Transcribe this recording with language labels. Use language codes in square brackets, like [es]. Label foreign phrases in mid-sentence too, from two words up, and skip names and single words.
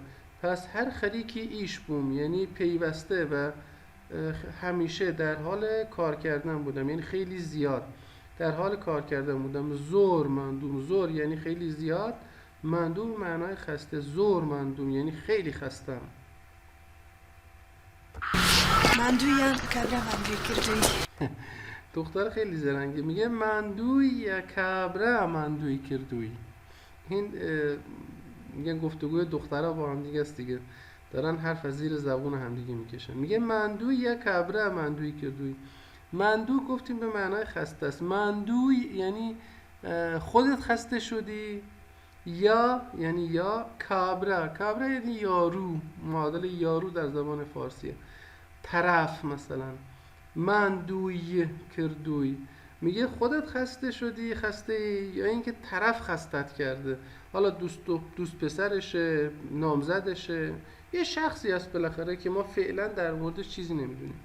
[fa] پس [ckb] هر خریکی ایش بوم [fa] یعنی پیوسته و همیشه در حال کار کردن بودم، یعنی خیلی زیاد در حال کار کردن بودم. [ckb] زور مندوم، [fa] زور یعنی خیلی زیاد، مندوم معنای خسته، [ckb] زور مندوم [fa] یعنی خیلی خستم. [ckb] ماندوویان کابرا ماندووی کردووی. [fa] دختر خیلی زرنگه، میگه مندوی یا [ckb] کابرا مندوی کردوی. [fa] این میگن گفتگوی دخترها با هم دیگه است دیگه، دارن حرف از زیر زبون هم دیگه میکشن. میگه مندوی یا [ckb] کابرا مندوی کردوی. [fa] مندو گفتیم به معنای خسته است. مندوی یعنی خودت خسته شدی، یا یعنی یا کابرا یعنی یارو، معادل یارو در زبان فارسیه. طرف مثلا [ckb] مندوی کردوی، [fa] میگه خودت خسته شدی، خسته یا اینکه طرف خستت کرده، حالا دوست پسرشه، نامزدشه، یه شخصی هست بالاخره که ما فعلا در موردش چیزی نمیدونیم.